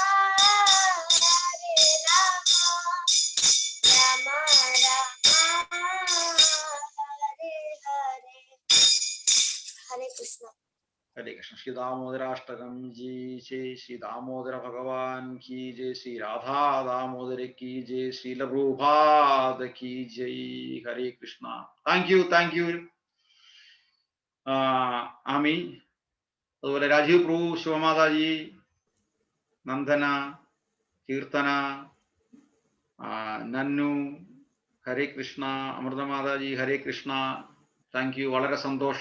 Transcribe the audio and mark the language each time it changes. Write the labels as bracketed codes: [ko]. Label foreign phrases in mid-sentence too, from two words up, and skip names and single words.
[sa] राम राम हरे हरे हरे कृष्ण हरे कृष्ण। [hi] श्री दामोदराष्टकम जी जय, श्री दामोदर भगवान की जय, श्री राधा दामोदर की जय, श्री प्रभुपाद की जय। [sa] हरे कृष्णा। [en] thank you [ml] ആമി, അതുപോലെ രാജീവ് പ്രഭു, ശിവമാതാജി, നന്ദന, കീർത്തന, നന്നു, [sa] हरे कृष्ण, [ml] അമൃതമാതാജി [sa] हरे कृष्ण, [en] thank you, [ml] വളരെ സന്തോഷം.